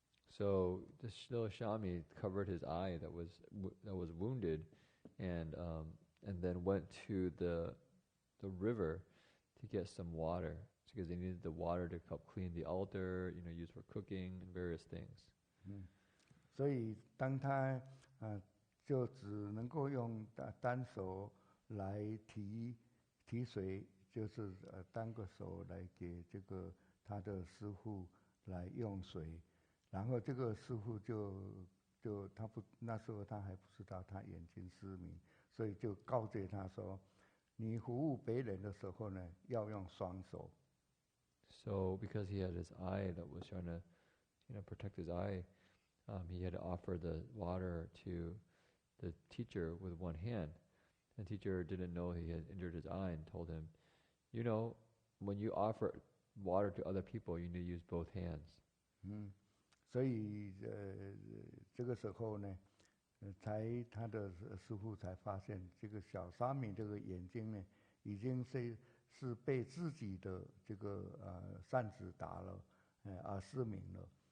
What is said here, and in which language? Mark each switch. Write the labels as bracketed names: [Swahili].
[English] So the little Shami covered his eye that was wounded, and then went to the river to get some water because they needed the water to help clean the altar, used for cooking and various things. [Chinese] 所以当他就只能够用单手来提水，就是单个手来给这个他的师父来用水，然后这个师父就他不那时候他还不知道他眼睛失明，所以就告诫他说，你服务别人的时候呢，要用双手。 [English] So because he had his eye that was trying to, protect his eye, he had to offer the water to the teacher with one hand. The teacher didn't know he had injured his eye and told him, when you offer water to other people, you need to use both hands. [Chinese] 所以这个时候呢，他的师父才发现这个小沙弥这个眼睛呢，已经是被自己的这个扇子打了，而失明了。